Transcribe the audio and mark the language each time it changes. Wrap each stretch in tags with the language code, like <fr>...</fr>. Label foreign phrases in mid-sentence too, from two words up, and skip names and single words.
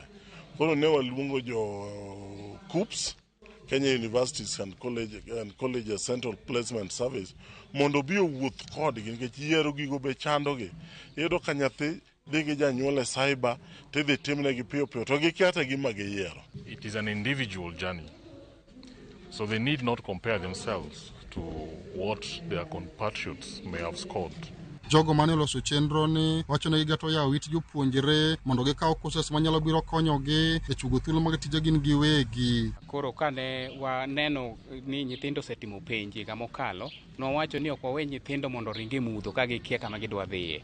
<luo>Koro ne waluongo jo KUPS, Kenya Universities and Colleges Central Placement Service, mondo bi owuoth kodgi nikech yiero gigo be chandogi. Iyudo ka nyathi dhi gi janyuol e cyber tidhi timnegi piyo to gikiata gima giyiero.</luo> <en>It is an individual journey. So they need not compare themselves to what their compatriots may have scored.</en> <luo>Jogo mane loso chenro ni wacho ne gigato yawo it jopuonjre mondo gikaw courses manyalo biro konyogi e chugo thuolo mag tije gin giwegi. Koro kane waneno ni nyithindo setimo penj higa mokalo, nowacho ni ok wawe nyithindo mondo ringi mudho ka gikia kama gidwa dhiye.</luo>